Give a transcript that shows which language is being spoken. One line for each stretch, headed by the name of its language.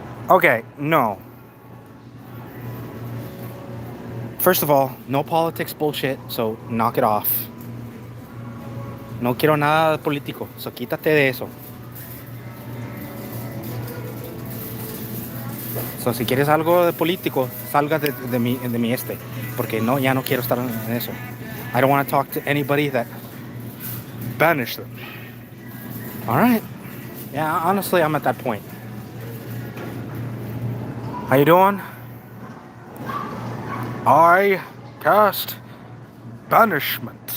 English: Okay, no. First of all, no politics bullshit, so knock it off.
Spanish: No quiero nada de político, so quítate de eso. So, si quieres algo de político, salga de mi porque no, ya no quiero estar en eso.
English: I don't want to talk to anybody that banished them. All right. Yeah, honestly, I'm at that point. How you doing? I cast banishment.